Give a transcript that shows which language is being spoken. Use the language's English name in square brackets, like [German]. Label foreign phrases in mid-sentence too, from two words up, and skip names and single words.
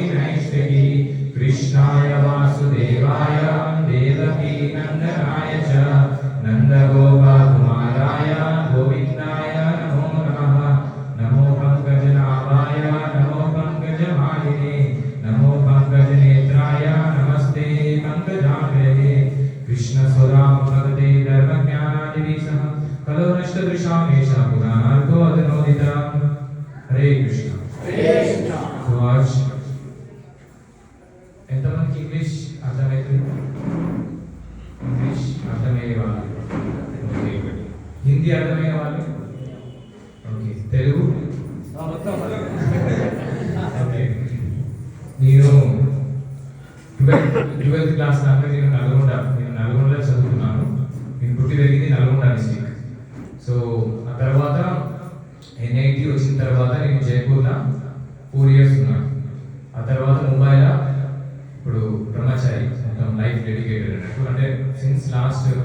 [Sanskrit] नैष्ठिकी कृष्णाय वासुदेवाय देवकी नन्दनाय च नन्दगोपकुमाराय गोविन्दाय नमो नमः नमो पंकजनाभाय नमो पंकजमालिने नमो पंकजनेत्राय नमस्ते पंकजाग्रहे कृष्णस्वदां भगवते धर्मज्ञानादिभिः कलो नष्टदृशामेषा पुराणार्थो अधुनोदिता हरे कृष्ण [Hindi] तो आज [Telugu] ఎంతమందికి ఇంగ్లీష్ అర్థమవుతుంది ఇంగ్లీష్ అర్థమయ్యే వాళ్ళు ఓకే హిందీ అర్థమయ్యే వాళ్ళు ఓకే తెలుగు ఓకే నేను 12th క్లాస్ దాకా నేను నల్గొండలో చదువుకున్నాను నేను పుట్టి పెరిగింది నల్గొండ డిస్ట్రిక్ట్ సో ఆ తర్వాత ఎన్ఐటి వచ్చిన తర్వాత నేను జైపూర్లో 4 years ఉన్నాను ఆ తర్వాత ముంబైలో ఇప్పుడు బ్రహ్మచారి మొత్తం [English] life dedicated [Telugu] అన్నట్టు అంటే [English] since last